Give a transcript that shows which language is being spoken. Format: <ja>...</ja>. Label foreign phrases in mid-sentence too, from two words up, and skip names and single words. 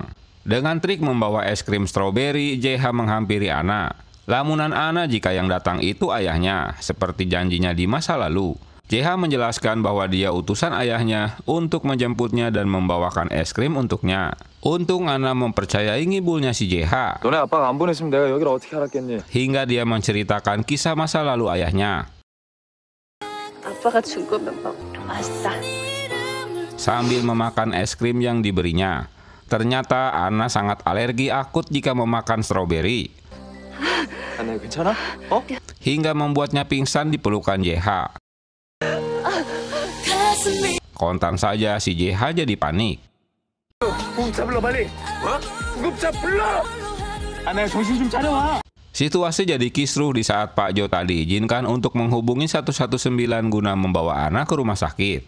<id>Dengan trik membawa es krim stroberi, JH menghampiri Ana. Lamunan Ana jika yang datang itu ayahnya, seperti janjinya di masa lalu. JH menjelaskan bahwa dia utusan ayahnya untuk menjemputnya dan membawakan es krim untuknya. Untung Ana mempercayai ngibulnya si JH.</id> <ko>너네 아빠가 안 보냈으면 내가 여기를 어떻게 알았겠니?</ko> <id>Hingga dia menceritakan kisah masa lalu ayahnya.</id> <ko>아빠가 준 거면 맛있다.</ko> <id>Sambil memakan es krim yang diberinya. Ternyata Ana sangat alergi akut jika memakan stroberi.</id> <ko>내 괜찮아? 어?</ko> <id>Hingga membuatnya pingsan di pelukan JH. Kontan saja si JH jadi panik. Situasi jadi kisruh di saat Pak Jo tak diizinkan untuk menghubungi 119 guna membawa Ana ke rumah sakit.</id>